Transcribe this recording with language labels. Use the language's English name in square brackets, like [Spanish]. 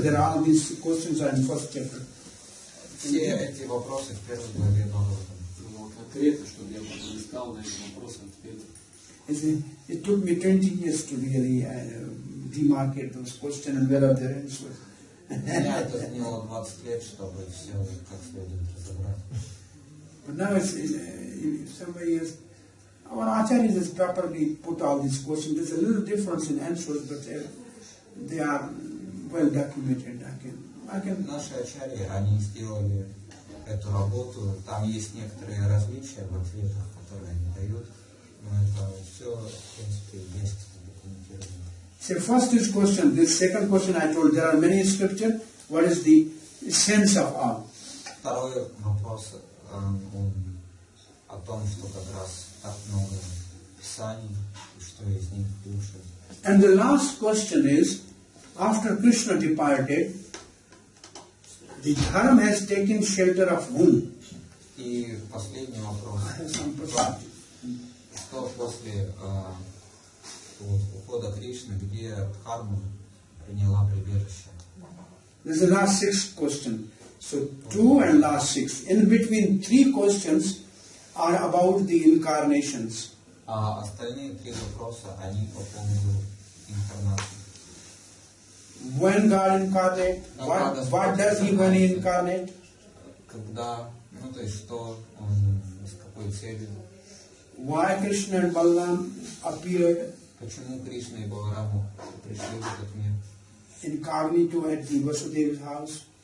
[English] There are all these questions are in first chapter. [Russian] Все эти вопросы в первой главе Бхагаватам. Ну, конкретно, чтобы я потом искал на эти вопросы ответы. [English] It took me 20 years to really demarcate those questions and where are their answers. [Russian] Меня это заняло 20 лет, чтобы все как следует разобрать. [English] But now if somebody has, our acharyas has properly put all these questions. There's a little difference in answers, but they are well documented. I can. [Russian] Наши ачарьи, они сделали эту работу. Там есть некоторые различия в ответах, которые они дают, но это все, в принципе, есть документировано. [English] So first is question. This second question I told there are many scriptures. What is the sense of all? [Russian] Второй вопрос он о том, что как раз так много писаний, и что из них лучше. [English] And the last question is, after Krishna departed, the dharma has taken shelter of whom? [Russian] И последний вопрос. [English] I have some prasad. [Russian] Что после ухода Кришны, где Дхарма приняла прибежище? [English] This is the last 6th question. So 2 and last 6. In between 3 questions are about the incarnations. [Russian] А остальные 3 вопроса, они по поводу инкарнации. [English] When God incarnate, what does He when He incarnate? [Russian] Когда, ну то есть что он, с какой целью? [English] Why Krishna and Balaram appeared [Russian] Почему Кришна и Балараму пришли в этот мир? [English] incognito at the Vasudeva's house?